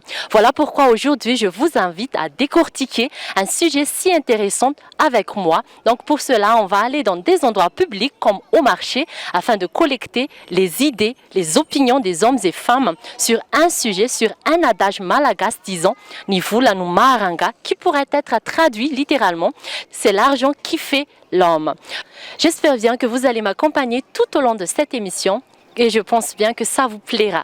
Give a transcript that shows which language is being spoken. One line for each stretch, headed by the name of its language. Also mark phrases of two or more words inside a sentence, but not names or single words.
French: Voilà pourquoi aujourd'hui je vous invite à décortiquer un sujet si intéressant avec moi. Donc pour cela, on va aller dans des endroits publics comme au marché afin de collecter les idées, les opinions des hommes et femmes sur un sujet, sur un adage malagasy disant «
Malagasy: Nivula no maranga
French: » qui pourrait être traduit littéralement « C'est l'argent qui fait l'homme ». J'espère bien que vous allez m'accompagner tout au long de cette émission et je pense bien que ça vous plaira.